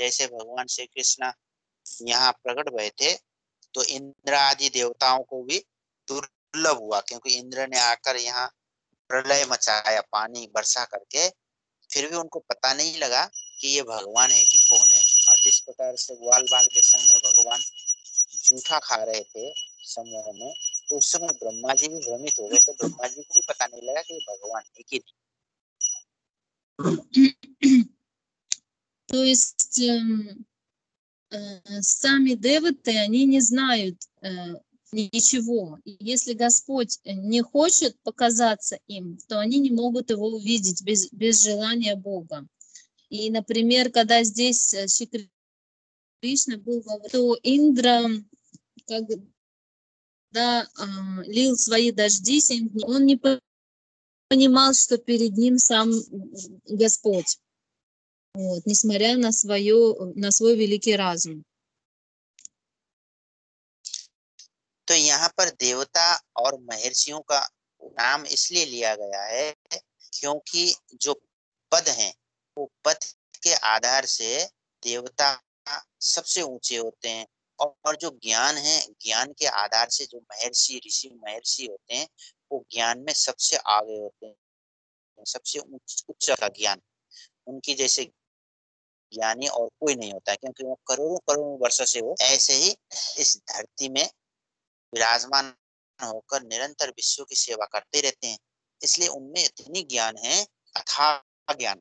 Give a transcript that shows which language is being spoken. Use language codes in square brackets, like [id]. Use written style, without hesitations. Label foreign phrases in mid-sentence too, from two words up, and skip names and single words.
[hi] जैसे भगवान श्री कृष्ण यहाँ प्रकट हुए थे, तो इंद्र आदि देवताओं को भी दुर्लभ हुआ, क्योंकि इंद्र ने आकर यहाँ प्रलय मचाया पानी वर्षा करके, फिर भी उनको पता नहीं लगा कि ये भगवान है कि कौन है। और जिस प्रकार से ग्वाल बाल के संग में भगवान जूठा खा रहे थे समूह में, तो उस समय ब्रह्मा जी भी भ्रमित हो गए, तो ब्रह्मा जी को भी पता नहीं लगा कि ये भगवान है कि नहीं। [ru] То есть сами деваты, они не знают ничего. Если Господь не хочет показаться им, то они не могут его увидеть без желания Бога. И, например, когда здесь Шри Кришна был, то Индра, когда лил свои дожди 7 дней, он не понимал, что перед ним сам Господь, вот, несмотря на свой великий разум. [hi] तो यहाँ पर देवता और महर्षियों का नाम इसलिए लिया गया है क्योंकि जो पद हैं, वो पद के आधार से देवता सबसे ऊंचे होते हैं, और जो ज्ञान है, ज्ञान के आधार से जो महर्षि ऋषि महर्षि होते हैं, वो ज्ञान में सबसे आगे होते हैं, सबसे उच्च का ज्ञान उनकी जैसे ज्ञानी और कोई नहीं होता है, क्योंकि वो करोड़ों करोड़ों वर्षों से वो ऐसे ही इस धरती में विराजमान होकर निरंतर विश्व की सेवा करते रहते हैं, इसलिए उनमें इतनी ज्ञान है, अथाह ज्ञान।